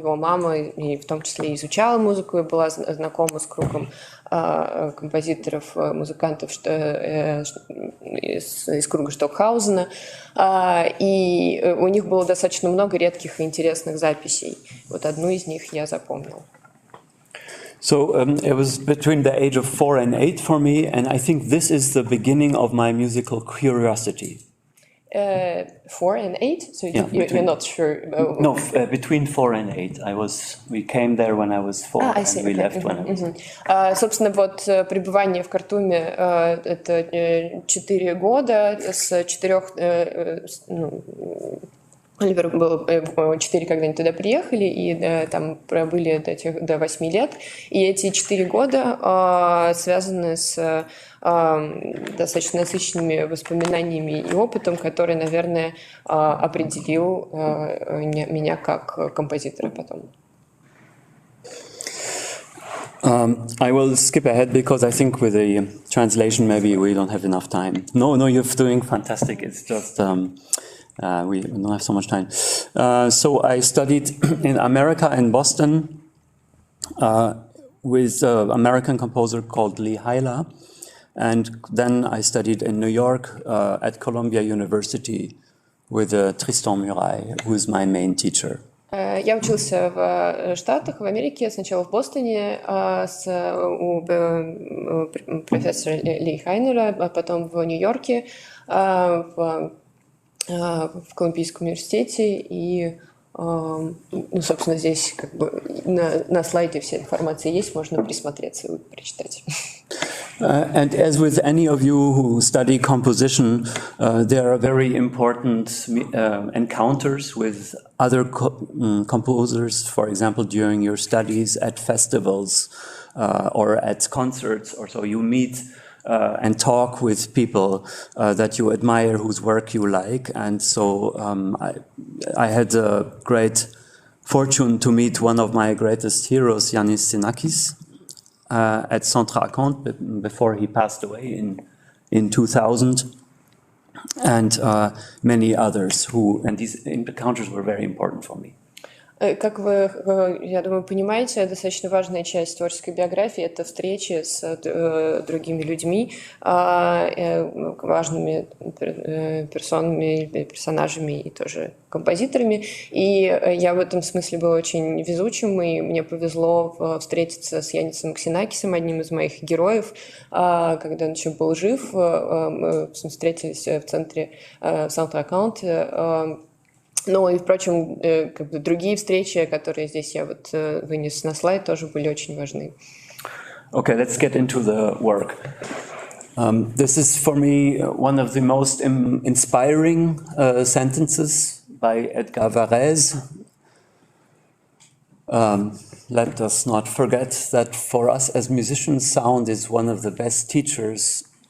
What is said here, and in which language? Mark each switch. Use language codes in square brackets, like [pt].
[ru] Его мама и в том числе изучала музыку и была знакома с кругом композиторов, музыкантов из круга Штокхаузена. И у них было достаточно много редких и интересных записей. Вот одну из них я запомнил. [en] So it was between the age of 4 and 8 for me, and I think this is the beginning of my musical curiosity. 4 and 8? So Yeah, you're not sure? No, between 4 and 8. We came there when I was 4, I see. and we Okay. left when I was... [ru] Собственно, вот пребывание в Хартуме это 4 года, с 4 Оливеру было 4, когда они туда приехали, и там пробыли до 8 лет. И эти 4 года связаны с достаточно насыщенными воспоминаниями и опытом, который, наверное, определил меня как композитора потом. [en] I will skip ahead because I think with the translation maybe we don't have enough time. No, you're doing fantastic. It's just we don't have so much time. So I studied in America, in Boston, with an American composer called Lee Hyla. And then I studied in New York at Columbia University with Tristan Muraille, who is my main teacher. [ru] Я учился в Штатах, в Америке, сначала в Бостоне у профессора Ли Хайнера, а потом в Нью-Йорке, в Колумбийском университете. И, собственно, здесь как бы на слайде вся информация есть, можно присмотреться и прочитать. [en] And as with any of you who study composition, there are very important encounters with other composers, for example, during your studies at festivals or at concerts, or so you meet and talk with people that you admire, whose work you like. And so I had a great fortune to meet one of my greatest heroes, Yannis Xenakis, at Centre-Raconte before he passed away in 2000, and many others and these encounters were very important for me. [ru] Как вы, я думаю, понимаете, достаточно важная часть творческой биографии – это встречи с другими людьми, важными персонами, персонажами и тоже композиторами. И я в этом смысле была очень везучим, и мне повезло встретиться с Яннисом Ксенакисом, одним из моих героев, когда он еще был жив. Мы встретились в центре Centre-Raconte. Ну и, впрочем, как бы другие встречи, которые здесь я вот вынес на слайд, тоже были очень важны. [en] Okay, let's get into the work. This is for me one of the most inspiring sentences by Edgar Varèse. Let us not forget that for us as musicians, sound is one of the best teachers.